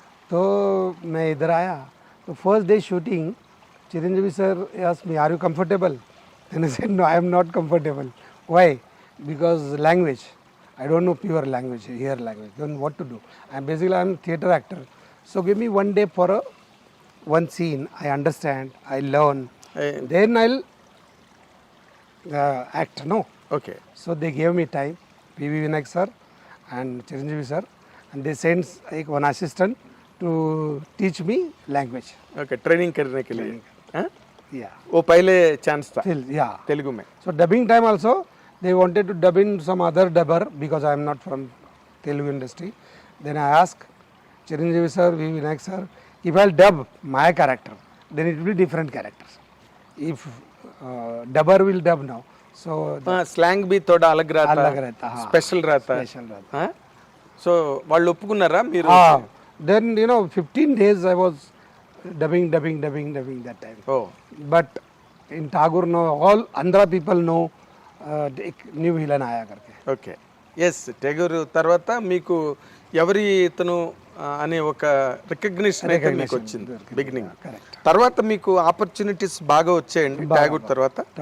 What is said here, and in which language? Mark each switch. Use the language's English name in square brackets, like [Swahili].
[Hindi] तो मैं इधर आया तो first day shooting Chiranjeevi sir [English] asked me, are you comfortable? Then I said, no, I am not comfortable. Why? Because language. I don't know pure language, here language. Then what to do? I am theatre actor. So give me one day for one scene. I understand, I learn. Then I'll act, no? Okay. So they gave me time, PV Vinayak sir and Chiranjeevi sir, and they sent one assistant to teach me language. [Hindi] Okay, training करने के लिए. [English] Yeah. [Hindi] वो पहले chance था [English] Yeah. [Hindi] Telugu में. [English] So dubbing time also, they wanted to dub in some other dubber because I am not from Telugu industry. Then I asked Chiranjeevi sir, PV Vinayak sir, if I'll dub my character, then it will be different characters. If dubber will dub now, so [Hindi] slang भी थोड़ा अलग रहता, हाँ. Special रहता. [Telugu] So వాళ్ళు ఒప్పుకున్నారా మీరు? [English] Then 15 days I was dubbing that time. Oh. But in Tagore no, all Andhra people know एक new villain [Hindi] आया करके. [English] Okay. [Telugu] ఎస్, టెగూర్ తర్వాత మీకు ఎవరి ఇతను అనే ఒక రికగ్నిషన్ అయితే మీకు వచ్చింది బిగినింగ్. తర్వాత మీకు ఆపర్చునిటీస్ బాగా వచ్చాయండి టెగూర్ తర్వాత?